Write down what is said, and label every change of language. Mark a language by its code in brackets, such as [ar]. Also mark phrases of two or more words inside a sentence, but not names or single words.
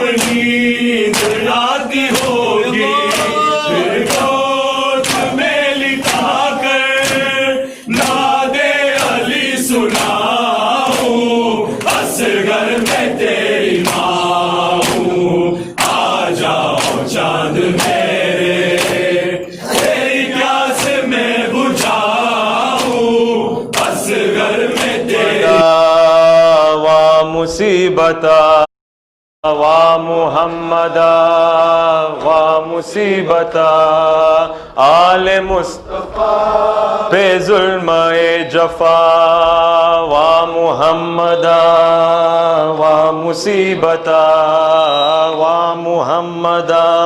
[ur] نیند آتی ہوگی پھر گود میں لٹا کر نادے علی سناؤں اصغر میں تیری ماں ہوں آ جاؤ چاند میرے تیری پیاس میں بجھاؤں اصغر میں تیری [ar] وا مصیبتا وا محمدا وا مصیبتا [ur] آل مصطفیٰ پہ ظلم جفا [ar] وا محمدا وا مصیبتا وا محمدا